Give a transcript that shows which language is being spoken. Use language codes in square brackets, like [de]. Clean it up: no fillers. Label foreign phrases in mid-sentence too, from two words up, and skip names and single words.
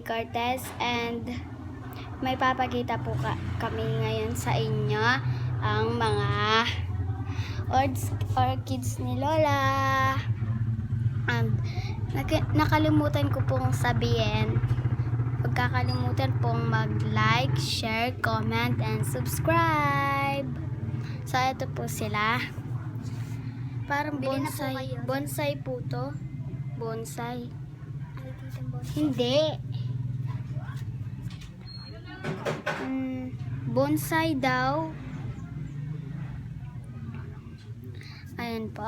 [tl] Cortez and may papakita po kami ngayon sa inyo ang mga orchids ni Lola. Nakalimutan ko pong sabihin, huwag kakalimutan pong mag- [en] like, share, comment, and subscribe. [tl] So, ito po sila. Parang bonsai. Bonsai po to. Bonsai. Hindi. Bonsai daw. Ayan po.